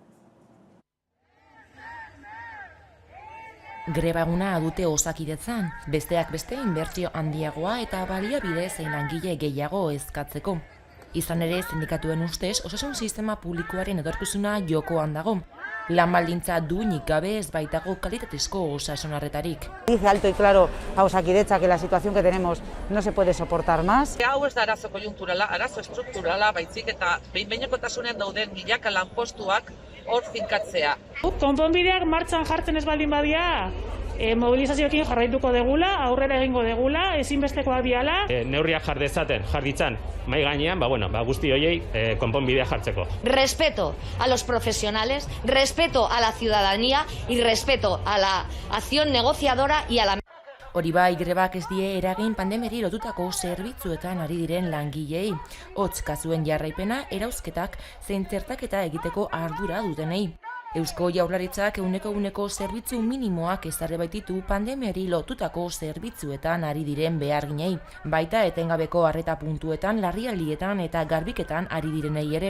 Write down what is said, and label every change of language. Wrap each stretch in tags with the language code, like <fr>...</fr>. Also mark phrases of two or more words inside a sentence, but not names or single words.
<eu>Greba eguna dute Osakidetzan, besteak beste inbertsio handiagoa eta baliabide zein langile gehiago eskatzeko. Izan ere, sindikatuen ustez, osasun sistema publikoaren etorkizuna jokoan dago. Lan baldintza duinik gabe ez baitago kalitatezko osasun arretarik.</eu> <es>Dice alto y claro a Osakidetza que la situación que tenemos no se puede soportar más.</es> <eu>Hau ez da arazo koiunturala, arazo estrukturala, baizik eta behin-behinekotasunean dauden milaka lanpostuak hor finkatzea. Konponbideak martxan jartzen ez baldin badia, mobilizazioekin jarraituko degula, aurrera egingo degula, ezinbestekoak diala. Neurriak jar ditzan mai gainean, guzti horiei konponbidea jartzeko.</eu> <es>Respeto a los profesionales, respeto a la ciudadanía y respeto a la acción negociadora y a la...</es> <eu>Hori bai, grebak ez die eragin pandemiari lotutako zerbitzuetan ari diren langilei. Hotz kasuen jarraipena, erauzketak, zein txertaketa egiteko ardura dutenei. Eusko Jaurlaritzak eguneko zerbitzu minimoak ezarri baititu pandemiari lotutako zerbitzuetan ari diren beharginei, baita etengabeko arreta puntuetan, larrialdietan eta garbiketan ari direnei ere.</eu>